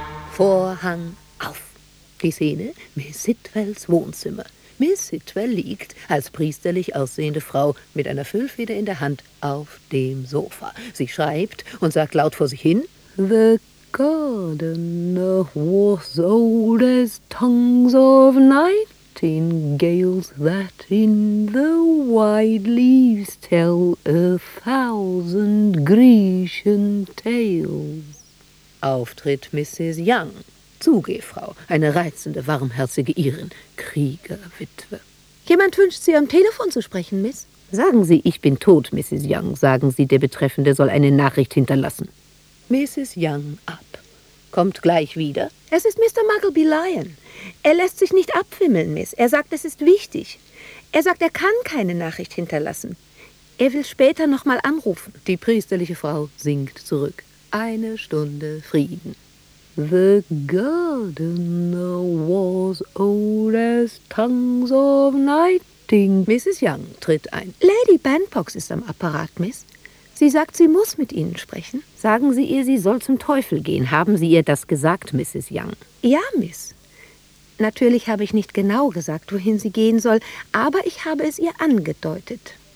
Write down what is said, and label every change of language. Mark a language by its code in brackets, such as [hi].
[de] Vorhang auf. Die Szene: Miss Sitwells Wohnzimmer. Miss Sitwell liegt, als priesterlich aussehende Frau, mit einer Füllfeder in der Hand auf dem Sofa. Sie schreibt und sagt laut vor sich hin, [en] The gardener was old as tongues of nightingales that in the wide leaves tell a thousand Grecian tales. [de] Auftritt Mrs. Young. Zugefrau, eine reizende, warmherzige Irin, Kriegerwitwe. Jemand wünscht, Sie am Telefon zu sprechen, Miss. Sagen Sie, ich bin tot, Mrs. Young. Sagen Sie, der Betreffende soll eine Nachricht hinterlassen. Mrs. Young ab. Kommt gleich wieder. Es ist Mr. Muggleby Lyon. Er lässt sich nicht abwimmeln, Miss. Er sagt, es ist wichtig. Er sagt, er kann keine Nachricht hinterlassen. Er will später noch mal anrufen. Die priesterliche Frau sinkt zurück. Eine Stunde Frieden. [en] The gardener was old as tongues of nighting. [de] Mrs. Young tritt ein. Lady Bandbox ist am Apparat, Miss. Sie sagt, sie muss mit Ihnen sprechen. Sagen Sie ihr, sie soll zum Teufel gehen. Haben Sie ihr das gesagt, Mrs. Young? Ja, Miss. Natürlich habe ich nicht genau gesagt, wohin sie gehen soll, aber ich habe es ihr angedeutet.